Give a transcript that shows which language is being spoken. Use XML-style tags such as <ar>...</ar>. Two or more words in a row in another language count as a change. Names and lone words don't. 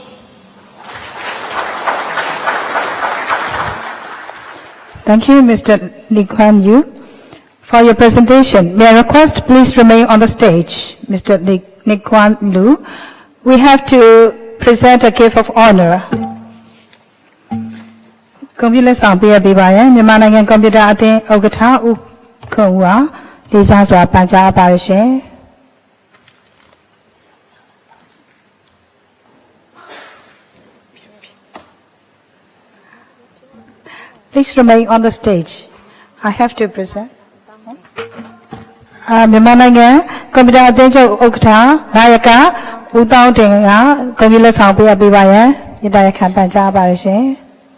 <en>Thank you, Mr. Guang Lu, for your presentation. May I request please remain on the stage, Mr. Guang Lu. We have to present a gift of honor.</en> <my>Computer ဆောင်ပေးရပေးပါရန်မြန်မာနိုင်ငံကွန်ပျူတာအသင်းဥက္ကဋ္ဌဦးခွန်ဦးဟာလေးစားစွာပန်ကြားပါရရှင်</my> <en>Please remain on the stage. I have to present.</en> <my>မြန်မာနိုင်ငံကွန်ပျူတာအသင်းချုပ်ဥက္ကဋ္ဌနာယကဦးတောင်းတင်ကကွန်ပျူတာဆောင်ပေးရပေးပါရန်မြေတားရခံပန်ကြားပါရရှင်</my>